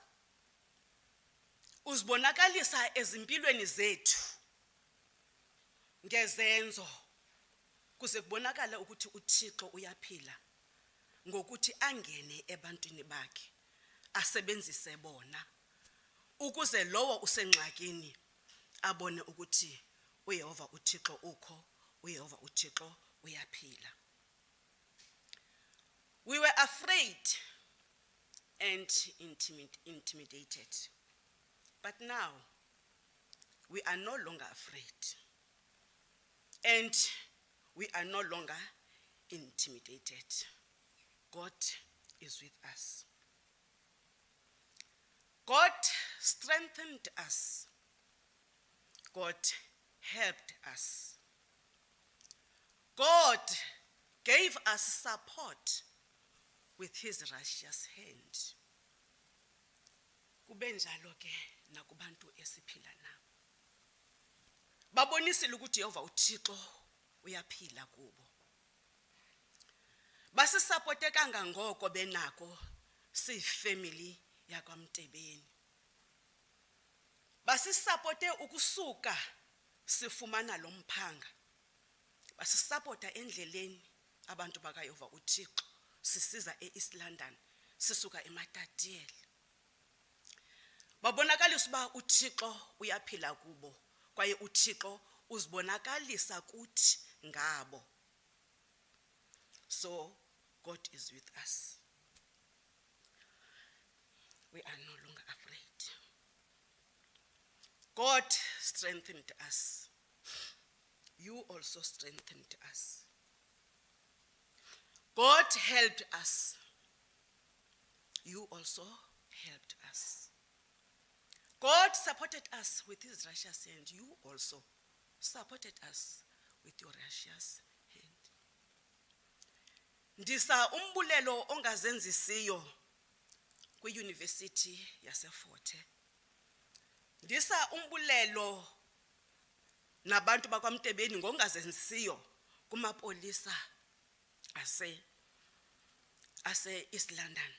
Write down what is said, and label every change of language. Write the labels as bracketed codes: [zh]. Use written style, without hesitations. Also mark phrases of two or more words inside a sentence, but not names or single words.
[xh] Uzibonakalisa ezimpilweni zethu ngezenzo kuze kubonakala ukuthi uThixo uyaphila, ngokuthi angene ebantwini bakhe asebenzise bona ukuze lowo usengxakini abone ukuthi uYehova uThixo ukho, uYehova uThixo uyaphila. [en] We were afraid and intimidated, but now we are no longer afraid and we are no longer intimidated. God is with us. God strengthened us. God helped us. God gave us support with his righteous hand. [xh] Kube njalo ke nakubantu esiphila nabo. Babonisile ukuthi Jehova uThixo uyaphila kubo. Basisupport kangangoko benako siyifamily yakwaMtebeni. Basisupport ukusuka sifumana lo mphanga. Basisupport endleleni abantu bakaYehova uThixo sisiza eEast London sisuka eMatatiyeli. Babonakalisa uba uThixo uyaphila kubo kwaye uThixo uzibonakalisa kuthi ngabo. [en] So God is with us. We are no longer afraid. God strengthened us. You also strengthened us. God helped us. You also helped us. God supported us with his righteous hand. You also supported us with your righteous hand. [xh] Ndisa umbulelo ongazenzisiyo kwiUniversity yaseFort Hare. Ndisa umbulelo nabantu bakwaMtebeni ngongazenzisiyo kumapolisa ase East London.